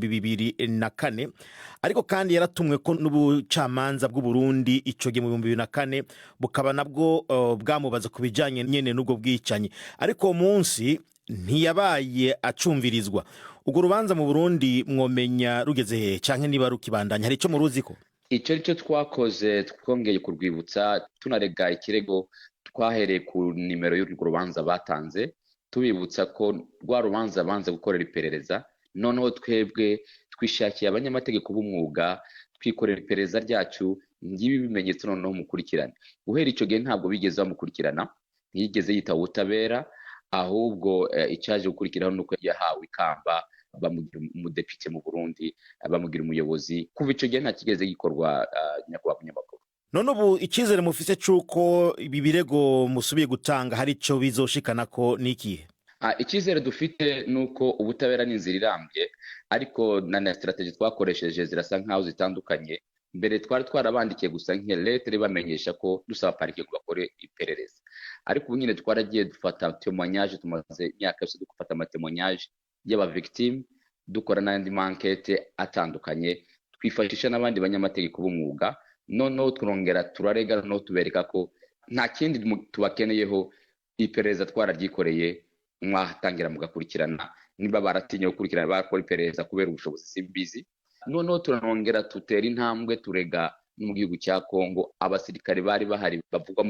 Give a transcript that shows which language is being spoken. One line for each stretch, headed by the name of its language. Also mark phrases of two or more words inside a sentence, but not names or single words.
Rundi: 2004 ariko kandi yaratumwe ko n'ubucamanza bw'u Burundi ico gihe mu 2004 bukaba nabwo bwamubaza kubijanye nyene n'ubwo bwicanyi ariko umunsi ntiyabaye acumvirizwa. Ubwo rubanza mu Burundi mwomenya rugeze he canke niba rukibandanya hari ico muruziko? Ico rico twakoze twongeye kurwibutsa tunarega ikirego twahereye ku nimero y'urwo rubanza batanze tubibutsa ko rwa rubanza banze gukorera iperereza noneho twebwe twishakiye abanyamategeko b'umwuga twikorera iperereza ryacu ngibi bimenyetso noneho mukurikirana guhera ico gihe ntabwo bigeze bamukurikirana ntiyigeze yita ubutabera ahubwo icaje gukurikiraho nuko yahawe ikamba bamugira umudepite mu Burundi bamugira umuyobozi kuva ico gihe nta kigeze gikorwa nyakubahwa munyamakuru. None ubu icizere mufise cuko ibi birego musubiye gutanga hari ico bizoshikana ko nikihe? Icizere dufite nuko ubutabera n'inzira irambye ariko na strategy twakoresheje zirasa nkaho zitandukanye. Mbere twari twarabandikiye gusa nk'eletre bamenyesha ko dusaba parike kubakore iperereza ariko ubu nyine twaragiye dufata témoignage tumaze imyaka yose dufata amatémoignage y'aba victime dukora n'andi enquête atandukanye twifashisha n'abandi banyamategeko b'umwuga noneho turongera turarega no tubereka ko nta kindi tubakeneyeho iperereza twararyikoreye mwatangira mugakurikirana niba baratinye gukurikirana bakora iperereza kubera ubushobozi simbizi noneho turanongera tutera intambwe turega no mu gihugu cya Kongo abasirikare bari bahari bavugwa